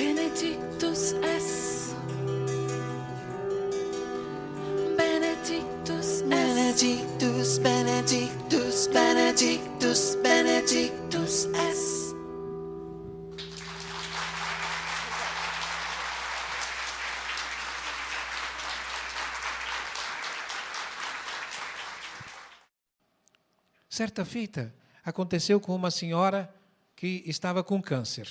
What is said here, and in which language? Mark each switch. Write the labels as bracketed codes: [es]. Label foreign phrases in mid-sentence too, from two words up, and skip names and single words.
[la] Benedictus es. Benedictus es. Benedictus, Benedictus, Benedictus, Benedictus es. [pt] Certa feita, aconteceu com uma senhora que estava com câncer.